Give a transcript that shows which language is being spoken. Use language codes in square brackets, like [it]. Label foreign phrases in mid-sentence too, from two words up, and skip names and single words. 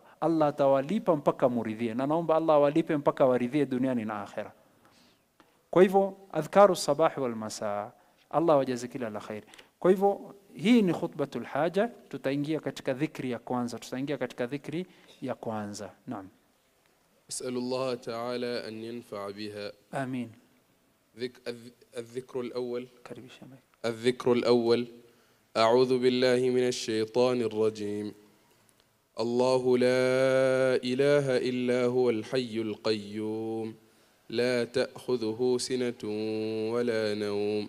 [sw] Allah atawalipa mpaka muridhie. Na naomba Allah walipe mpaka waridhie duniani na akhera. Kwa hivyo [ar] أذكار الصباح والمساء, [sw] Allah wajaze kila la khair. Kwa hivyo hii ni [ar] خطبة الحاجة. [sw] Tutaingia katika dhikri ya kwanza. Naam. [ar] أسأل الله تعالى أن ينفع بها. آمين. الذكر الأول أعوذ بالله من الشيطان الرجيم. الله لا إله إلا هو الحي القيوم لا تأخذه سنة ولا نوم